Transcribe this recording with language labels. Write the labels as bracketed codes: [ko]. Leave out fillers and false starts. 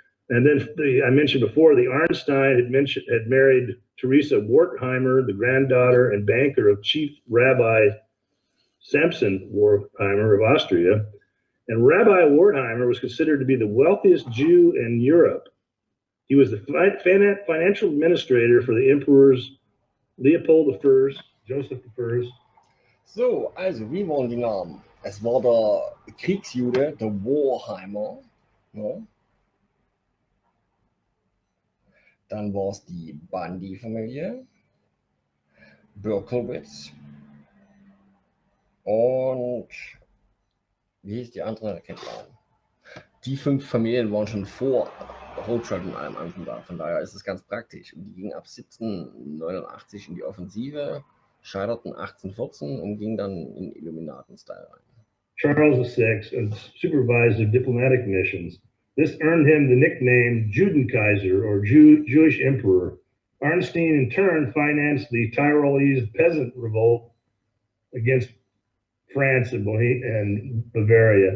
[en] And then I mentioned before, the Arnstein had married Teresa Wertheimer, the granddaughter and banker of Chief Rabbi Samson Wertheimer of Austria. And Rabbi Wertheimer was considered to be the wealthiest Jew in Europe. He was the financial administrator for the emperors Leopold I, Joseph I. [de] So, also, wie waren die Namen? Es war der Kriegsjude, der Wertheimer. Ja. Dann war es die Bandi-Familie, Berkowitz. Und wie hieß die andere? Kennt man. Die 5 Familien waren schon vor Rothschild und allem anderen da. Von daher ist es ganz praktisch. Und die gingen ab 1789 in die Offensive, scheiterten 1814 und gingen dann in Illuminaten-Style rein. [en] Charles VI and supervised the diplomatic missions. This earned him the nickname Judenkaiser, or Jewish Emperor. Arnstein, in turn, financed the Tyrolese peasant revolt against France and Bavaria.